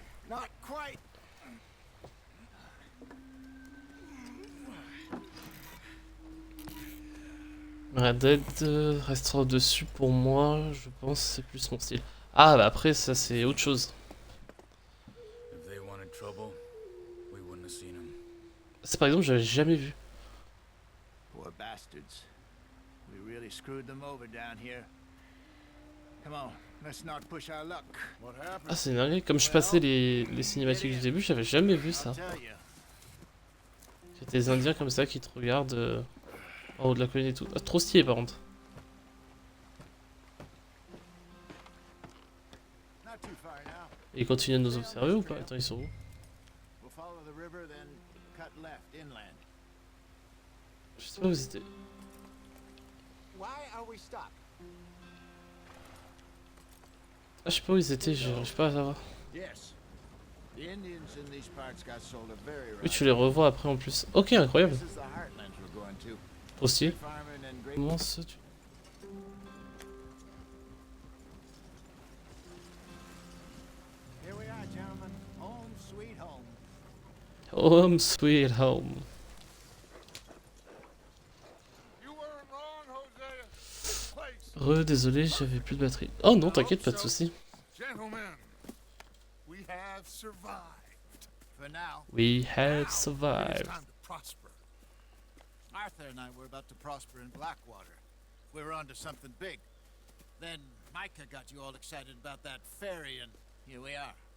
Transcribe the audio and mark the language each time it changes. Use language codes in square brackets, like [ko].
[en] Not quite. [fr] Red Dead restera au-dessus pour moi, je pense, c'est plus mon style. Ah bah après ça c'est autre chose. [en] If they wanted trouble, we wouldn't have seen them. [fr] Ça par exemple j'avais jamais vu. [en] Poor bastards. We really screwed them over down here. Come on, let's not push our luck. What happened? [fr] Ah c'est dingue, comme je passais les cinématiques du début, j'avais jamais vu ça. [en] I'll tell you. [fr] Il y a des indiens comme ça qui te regardent en haut de la colline et tout. Ah, trop stylé par contre. [en] Not too far now. [fr] Et ils continuent de nous observer ou pas? Attends, ils sont où? [en] We'll follow the river, then cut left inland. [fr] Je sais pas où ils étaient. [en] Why are we stopped? [fr] Ah je sais pas où ils étaient, j'arrive pas à savoir. [en] Yes. The Indians in these parts got sold a very [fr] Oui tu les revois après en plus. Ok incroyable. [en] This is the heartland we're going to. [fr] Trop stylé. [en] Farming and grape. [fr] Comment ça tu... [en] Here we are, gentlemen. Home sweet home. Home sweet home. You weren't wrong, Hosea. This place. [fr] Désolé, j'avais plus de batterie. Oh non, t'inquiète, pas de soucis. [en] Gentlemen, we have survived. For now, We have Now, it is survived. time to prosper. Arthur and I were about to prosper in Blackwater. We were onto something big. Then Micah got you all excited about that ferry, and here we are.